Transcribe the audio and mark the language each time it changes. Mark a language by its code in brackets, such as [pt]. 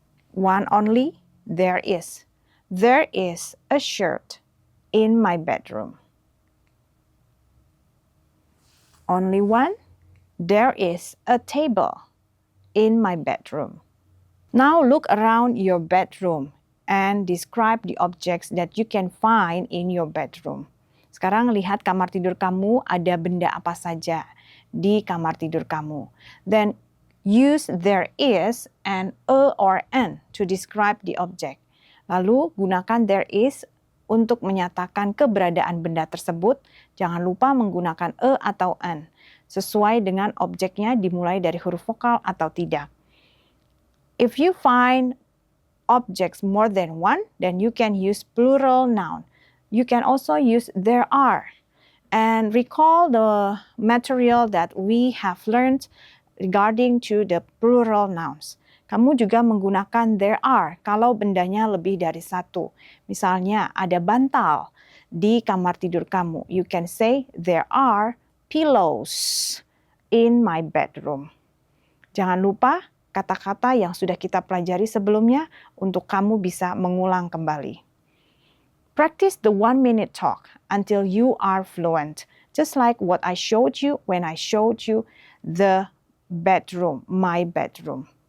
[en] One only, there is. There is a shirt in my bedroom. Only one, there is a table in my bedroom. Now look around your bedroom and describe the objects that you can find in your bedroom. [id] Sekarang lihat kamar tidur kamu, ada benda apa saja di kamar tidur kamu. [en] Then use there is and a or an to describe the object. [id] Lalu gunakan [en] there is [id] untuk menyatakan keberadaan benda tersebut. Jangan lupa menggunakan a atau an. Sesuai dengan objeknya dimulai dari huruf vokal atau tidak. [en] If you find objects more than one, then you can use plural noun. You can also use there are. And recall the material that we have learned regarding to the plural nouns. [id] Kamu juga menggunakan [en] there are [id] kalau bendanya lebih dari satu. Misalnya ada bantal di kamar tidur kamu. [en] You can say there are pillows in my bedroom. [id] Jangan lupa kata-kata yang sudah kita pelajari sebelumnya untuk kamu bisa mengulang kembali. [en] Practice the 1-minute talk until you are fluent. Just like what I showed you when I showed you the bedroom, my bedroom.